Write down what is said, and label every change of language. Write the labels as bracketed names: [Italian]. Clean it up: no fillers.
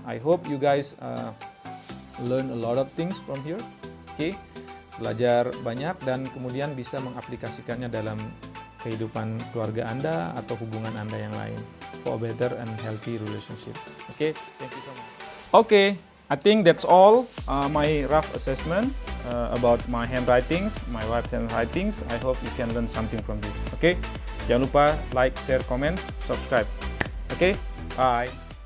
[English] I hope you guys learn a lot of things from here. [Indonesian] Okay, belajar banyak dan kemudian bisa mengaplikasikannya dalam kehidupan keluarga Anda atau hubungan Anda yang lain [English] for a better and healthy relationship. Okay, thank you so much. Okay, I think that's all my rough assessment about my handwritings, my wife's handwritings. I hope you can learn something from this. Okay, [Indonesian] jangan lupa like, share, comment, subscribe. [English] Okay, bye.